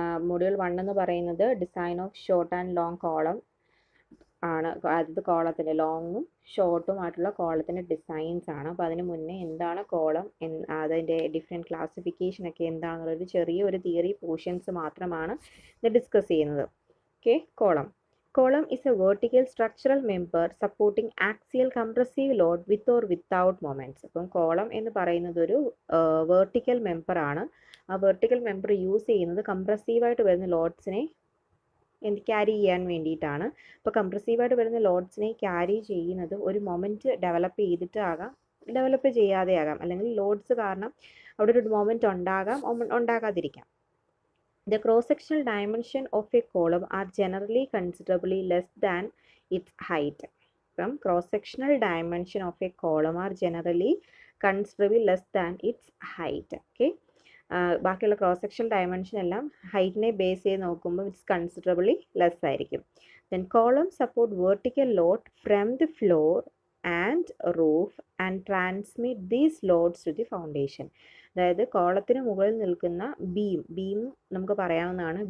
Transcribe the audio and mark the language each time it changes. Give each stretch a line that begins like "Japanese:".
English: module 1
Malayalam: എന്ന് പറയുന്നത്
English: Design of short and long column ആണ്.
Malayalam: അതായത് കോളത്തിൻ്റെ ലോങ്ങും ഷോർട്ടുമായിട്ടുള്ള കോളത്തിൻ്റെ ഡിസൈൻസ് ആണ്. അപ്പോൾ അതിന് മുന്നേ എന്താണ് കോളം, അതിൻ്റെ ഡിഫറെൻറ്റ് ക്ലാസിഫിക്കേഷനൊക്കെ എന്താണെന്നുള്ളൊരു ചെറിയൊരു തിയറി പോർഷൻസ് മാത്രമാണ് ഇത് ഡിസ്കസ് ചെയ്യുന്നത്.
English: Okay, Column is a vertical structural member supporting axial compressive load with or without moments.
Malayalam: അപ്പം കോളം എന്ന് പറയുന്നത് ഒരു വെർട്ടിക്കൽ മെമ്പർ ആണ്. ആ വെർട്ടിക്കൽ മെമ്പർ യൂസ് ചെയ്യുന്നത് കംപ്രസീവായിട്ട് വരുന്ന ലോഡ്സിനെ ക്യാരി ചെയ്യാൻ വേണ്ടിയിട്ടാണ്. അപ്പോൾ കംപ്രസീവായിട്ട് വരുന്ന ലോഡ്സിനെ ക്യാരി ചെയ്യുന്നത് ഒരു മൊമെൻറ്റ് ഡെവലപ്പ് ചെയ്തിട്ടാകാം, ഡെവലപ്പ് ചെയ്യാതെ ആകാം, അല്ലെങ്കിൽ ലോഡ്സ് കാരണം അവിടെ ഒരു മൊമെൻറ്റ് ഉണ്ടാകാം, ഉണ്ടാകാതിരിക്കാം.
English: The cross-sectional dimension of a column are generally considerably less than its height. From cross-sectional dimension of a column are generally considerably less than its height. Okay.
Malayalam: ബാക്കിയുള്ള cross section dimension എല്ലാം ഹൈറ്റിനെ base ചെയ്ത് നോക്കുമ്പോൾ
English: it's considerably less
Malayalam: ആയിരിക്കും.
English: Then column support vertical load from the floor and roof and transmit these loads to the foundation.
Malayalam: അതായത് കോളത്തിന് മുകളിൽ നിൽക്കുന്ന beam നമുക്ക് പറയാവുന്നതാണ്.